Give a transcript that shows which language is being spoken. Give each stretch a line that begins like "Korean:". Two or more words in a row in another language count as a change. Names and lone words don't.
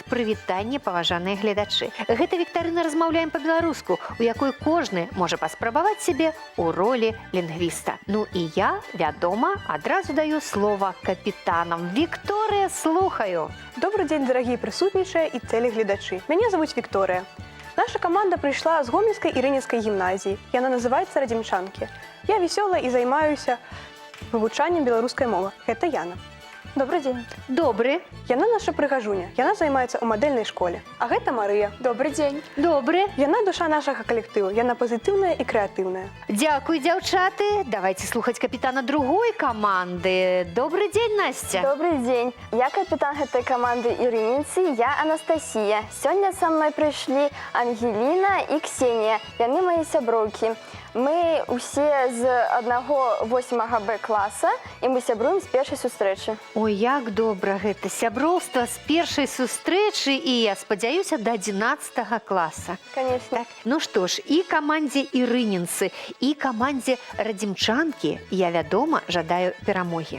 Belarusian: Прывітанне, паважаныя гледачы. Гэта віктарына «Размаўляем па-беларуску», у якой кожны можа паспрабаваць сябе ў ролі лінгвіста. Ну і я, вядома, адразу даю слова капітанам. Вікторыя, слухаю.
Russian: Добрый день, дорогие присутнейшие и телеглядачи. Меня зовут Виктория. Наша команда пришла с Гомельской и Рынецкой гимназии, и она называется «Радзімчанкі». Я веселая и занимаюсь вывучанием белорусской мовы. Это Яна. Добрый день.
Belarusian: Добры. Яна наша прыгажуня. Яна займаецца ў мадэльнай школе. А гэта Марыя. Добрый день. Добры. Яна душа нашага калектыву. Яна пазітыўная і крэатыўная. Дзякуй, дзяўчаты. Давайте слухаць капітана другой каманды.
Russian: Добрый дзень, Настя. Добрый день. Я капитан этой команды Ірыніцы, я Анастасия. Сегодня со мной пришли Ангелина и Ксения.
Belarusian: Яны мои сяброўкі. Мы усе з 1-8 Б класа, і мы сябруем з першай сустрэчы. Ой, як добра гэта сяброўства з першай сустрэчы і, я спадзяюся, да 11 класа.
Russian: Конечно.
Belarusian: Так, ну што ж, і камандзе Ірынінцы, і камандзе Радзімчанкі я, вядома, жадаю перамогі.